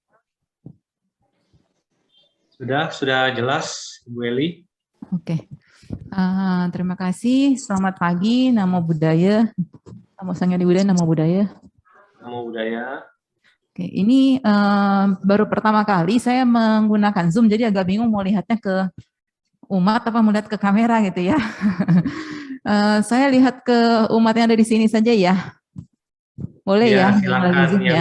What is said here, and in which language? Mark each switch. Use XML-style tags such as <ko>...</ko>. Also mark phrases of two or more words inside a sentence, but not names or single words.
<id>Sudah jelas, Ibu Eli. Oke. Terima kasih. Selamat pagi.</id> <pi>Namo Buddhaya. Namo Sangya Buddhaya. Namo Buddhaya. Namo Buddhaya.</pi> <id>Oke, ini baru pertama kali saya menggunakan Zoom, jadi agak bingung mau lihatnya ke umat apa mau lihat ke kamera gitu ya. Saya lihat ke umat yang ada di sini saja ya. Boleh ya? Silakan. Yang</id>